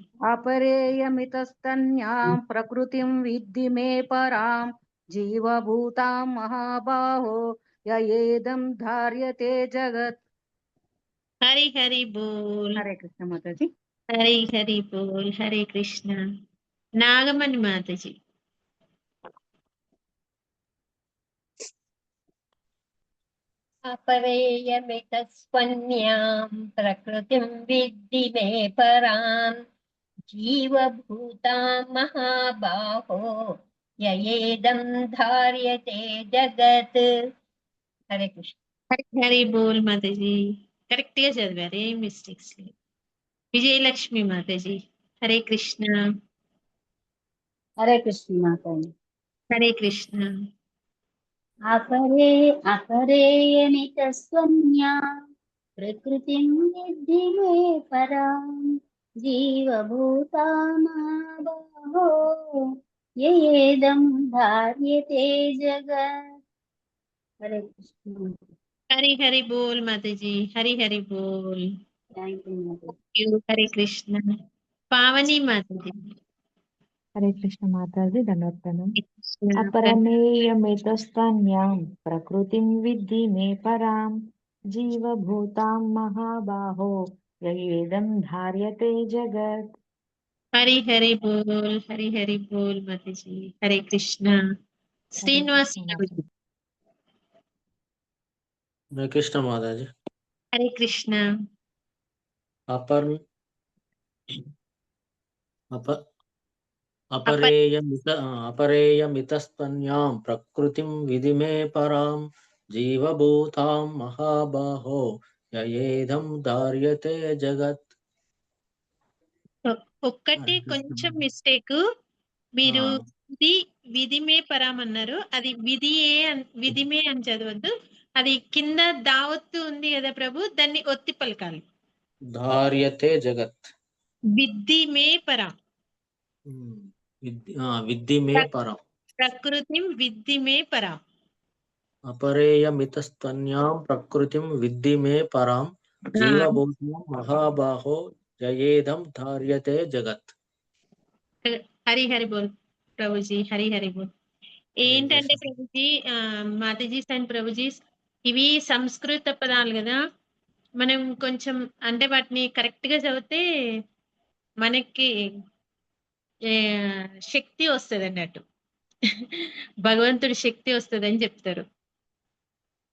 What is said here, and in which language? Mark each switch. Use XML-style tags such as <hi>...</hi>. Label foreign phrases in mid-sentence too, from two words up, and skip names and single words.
<sa>అపరేయమితస్తన్యాం ప్రకృతిం విద్ధి మే పరాం జీవభూతాం మహాబాహో యయేదం ధార్యతే జగత్.</sa> <te>హరి హరి బోల్. హరే కృష్ణ మాతాజీ. హరి హరి బోల్. హరే కృష్ణ. నాగమణి మాతాజీ.</te> <sa>अपरेयमितस्वन्यां प्रकृतिं विद्धि मे परां जीवभूतां महाबाहो ययेदं धार्यते जगत्. हरे कृष्ण.</sa> <te>హరి హరి బోల్ మాతాజీ. కరెక్ట్ గా చదివారు, ఏం మిస్టేక్స్ లేదు. విజయలక్ష్మి మాతాజీ. హరే కృష్ణ. హరే కృష్ణ మాతాజీ. హరే కృష్ణ.</te> <sa>अपरेयमितस्वन्या प्रकृतिं विद्धि मे परां जीवभूतामाबाहो ययेदं धार्यते जगत्. हरे कृष्ण.</sa> <te>హరి హరి బోల్ మాతాజీ. హరి హరి బోల్.</te> <en>thank you మాతాజీ.</en> <te>హరే కృష్ణ. పావని మాతాజీ. హరే కృష్ణ మాతాజీ,</te> <sa>దండవత్ ప్రణామ్. अपरमेयमितस्तन्यां प्रकृतिं विद्धि मे परां जीवभूतां महाबाहो ययेदं धार्यते जगत्.</sa> <te>హరి హరి బోల్. హరి హరి బోల్ మాతాజీ. హరే కృష్ణ. శ్రీనివాస్ ప్రభుజీ. హరే కృష్ణ మాతాజీ. హరే కృష్ణ.</te> <sa>अपरेयमितस्तन्यां प्रकृतिं विधि मे परां जीवभूतां महाबाहो ययेदं धार्यते जगत्.</sa> <te>ఒక్కటి కొంచెం మిస్టేక్. మీరు</te> <sa>విధిమే పరాం</sa> <te>అన్నారు, అది విధిమే అని చదవద్దు. అది కింద దావత్తు ఉంది కదా ప్రభు, దాన్ని ఒత్తి పలకాలి.</te> <sa>ధార్యతే జగత్. విద్ధిమే పరాం. విద్ధిమే పరాం. ప్రకృతిం విద్ధిమే పరాం. अपरेयमितस्तन्यां प्रकृतिं विद्धि मे परां जीवभूतां महाबाहो ययेदं धार्यते जगत्.</sa> <te>హరి హరి బోల్ ప్రభుజీ. హరి హరి బోల్. ఏంటంటే ప్రభుజీ, మాతాజీ అండ్ ప్రభుజీ, ఇవి సంస్కృత పదాలు కదా, మనం కొంచెం అంటే వాటిని కరెక్ట్ గా చదివితే మనకి శక్తి వస్తుంది అన్నట్టు, భగవంతుడి శక్తి వస్తుంది అని చెప్తారు.</te>